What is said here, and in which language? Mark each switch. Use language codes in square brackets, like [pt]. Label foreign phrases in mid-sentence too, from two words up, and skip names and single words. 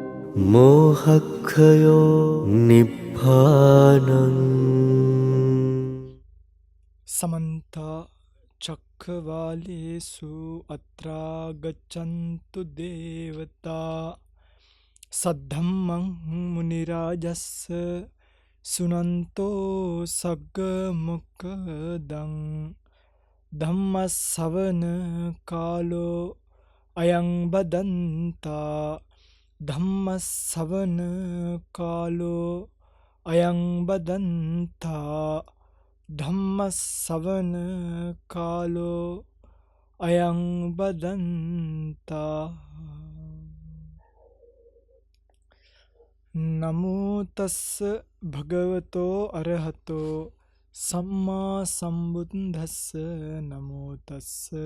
[pi] මෝහක්ඛයෝ නිබ්බානං समन्त चक्रवालेषु अत्रा गच्छन्तु देवता सद्धम्मं मुनिराजस्य सुनन्तो सग्गमुखदं धम्मसवन कालो अयं बदन्ता धम्मसवन कालो अयं बदन्ता ධම්මස්සවන කාලෝ අයං බදන්තා නමෝ තස්ස භගවතෝ අරහතෝ සම්මා සම්බුද්දස්ස නමෝ තස්ස